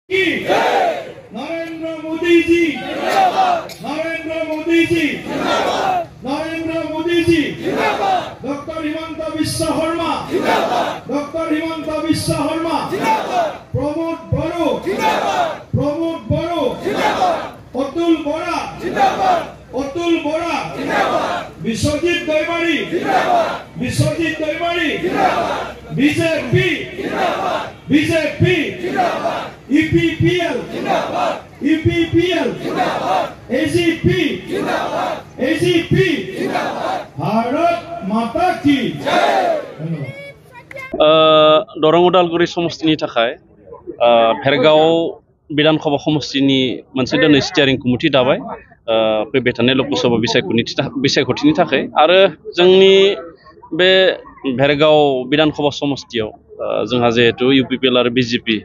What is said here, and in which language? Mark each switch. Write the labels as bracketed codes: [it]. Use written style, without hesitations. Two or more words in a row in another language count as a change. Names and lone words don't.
[hi] नरेंद्र मोदी जी जिंदाबाद, नरेंद्र मोदी जी जिंदाबाद, नरेंद्र मोदी जी जिंदाबाद, डॉक्टर हिमंत बिश्व शर्मा जिंदाबाद, डॉक्टर हिमंत बिश्व शर्मा जिंदाबाद, प्रमोद बड़ो जिंदाबाद, प्रमोद बड़ो जिंदाबाद, अतुल बोरा जिंदाबाद, अतुल बोरा जिंदाबाद, विश्वजीत दैमारी जिंदाबाद, विश्वजीत दैमारी जिंदाबाद, बीजेपी जिंदाबाद, बीजेपी जिंदाबाद, EPPL जिंदाबाद, EPPL जिंदाबाद, AGP जिंदाबाद, AGP जिंदाबाद, भारत माता की जय। [brx] दरं उदालगुरि समष्टिनि थाखाय भेरगाव विधानसभा समष्टिनि मोनसे दिनै स्टियारिं कमिटि दाबाय फैबाय थानाय लकसभा बिसायख'थिनि थाखाय आरो जोंनि बे भेरगाव विधानसभा समष्टियाव जोंहा जिहेतु UPPL आरो BJP